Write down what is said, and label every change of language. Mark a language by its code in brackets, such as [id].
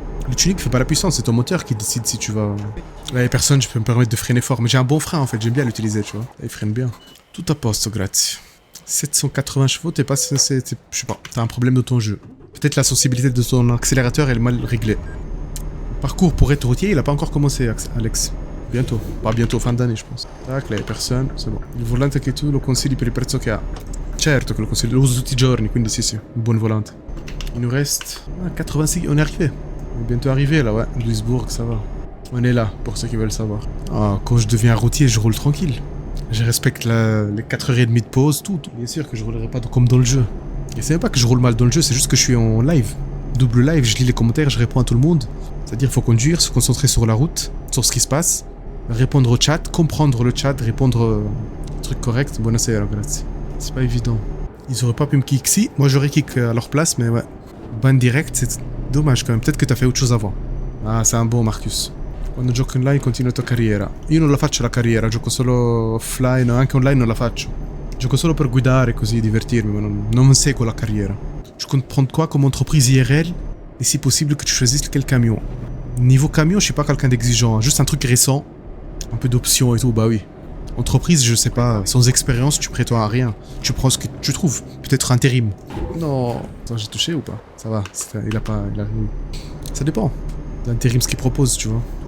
[fr] Le tuning fait pas la puissance, c'est ton moteur qui décide si tu vas... Là, y'a personne, je peux me permettre de freiner fort, mais j'ai un bon frein en fait, j'aime bien l'utiliser, tu vois. Là, il freine bien. [it] Tout à posto, grazie. [fr] 780 chevaux, t'es pas... je sais pas, t'as un problème de ton jeu. Peut-être la sensibilité de ton accélérateur elle est mal réglée. Parcours pour être routier, il a pas encore commencé, Alex. Bientôt. Pas bientôt, fin d'année, je pense. Tac, là, y'a personne, c'est bon. [it] Il volante che tu lo consigli per il prezzo che ha. Certo che lo consiglio, lo uso tutti i giorni, quindi sì, sì, un buon volante. [fr] Il nous reste... Ah, 86, on est arrivé. On est bientôt arrivé, là, ouais. Duisburg, ça va. On est là, pour ceux qui veulent savoir. Ah, quand je deviens routier, je roule tranquille. Je respecte les 4h30 de pause, tout. Bien sûr que je roulerai pas comme dans le jeu. Et c'est même pas que je roule mal dans le jeu, c'est juste que je suis en live. Double live, je lis les commentaires, je réponds à tout le monde. C'est-à-dire qu'il faut conduire, se concentrer sur la route, sur ce qui se passe, répondre au chat, comprendre le chat, répondre truc correct. [it] Buonasera, grazie. [fr] C'est pas évident. Ils auraient pas pu me kick. Si, moi j'aurais kick à leur place, mais ouais. Ban direct, c'est dommage quand même. Peut-être que t'as fait autre chose avant. Ah, c'est un bon Marcus. [it] Quando gioco online continua la tua carriera. Io non la faccio la carriera, gioco solo offline, anche online non la faccio. Gioco solo per guidare così, divertirmi, ma non seguo la carriera. [fr] Je compte prendre quoi comme entreprise IRL et si possible que tu choisisses quel camion. Niveau camion, je suis pas quelqu'un d'exigeant, hein. Juste un truc récent, un peu d'options et tout, bah oui. Entreprise, je sais pas, sans expérience, tu prétends à rien. Tu prends ce que tu trouves, peut-être intérim. Non, attends, j'ai touché ou pas? Ça va, il a... Ça dépend. L'intérim, ce qu'il propose, tu vois.